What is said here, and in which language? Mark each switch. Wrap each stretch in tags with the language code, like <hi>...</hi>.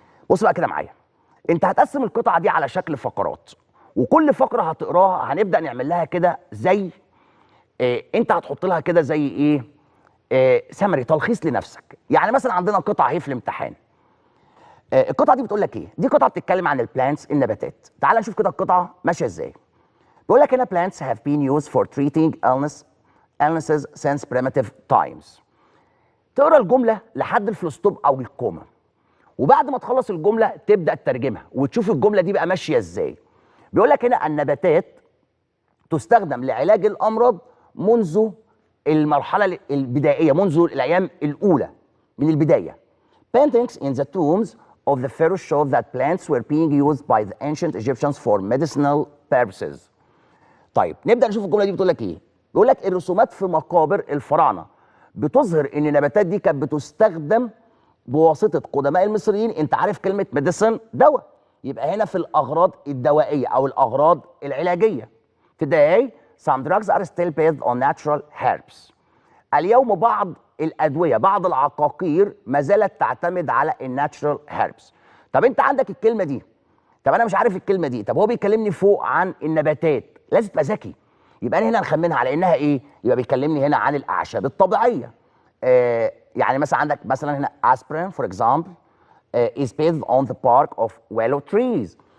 <ar>بص بقى كده معايا، انت هتقسم القطعه دي على شكل فقرات، وكل فقره هتقراها هنبدا نعمل لها كده زي انت هتحط لها كده زي ايه؟ سمري، تلخيص لنفسك. يعني مثلا عندنا قطعه اهي في الامتحان. القطعه دي بتقول لك ايه؟ دي قطعه بتتكلم عن البلانتس، النباتات. تعال نشوف كده القطعه ماشيه ازاي. بيقول لك هنا</ar> <en>plants have been used for treating illnesses since primitive times.</en> <ar>تقرا الجمله لحد الفلوستوب او الكوما، وبعد ما تخلص الجمله تبدا تترجمها وتشوف الجمله دي بقى ماشيه ازاي. بيقول لك هنا النباتات تستخدم لعلاج الامراض منذ المرحله البدائيه، منذ الايام الاولى من البدايه.</ar> <en>Paintings in the tombs of the pharaohs show that plants were being used by the ancient Egyptians for medicinal purposes.</en> <ar>طيب نبدا نشوف الجمله دي بتقول لك ايه. بيقول لك الرسومات في مقابر الفراعنه بتظهر ان النباتات دي كانت بتستخدم بواسطه قدماء المصريين. انت عارف كلمه ميديسن دواء، يبقى هنا في الاغراض الدوائيه او الاغراض العلاجيه.</ar> <en>Today some drugs are still based on natural herbs.</en> <ar>اليوم بعض الادويه، بعض العقاقير ما زالت تعتمد على الناتشرال هيربس. طب انت عندك الكلمه دي طب انا مش عارف الكلمه دي، طب هو بيكلمني فوق عن النباتات، لازم تبقى ذكي. يبقى انا هنا نخمنها على انها ايه؟ يبقى بيكلمني هنا عن الاعشاب الطبيعيه. يعني مثلا عندك مثلا هنا</ar> <en>aspirin for example is based on the bark of willow trees.</en>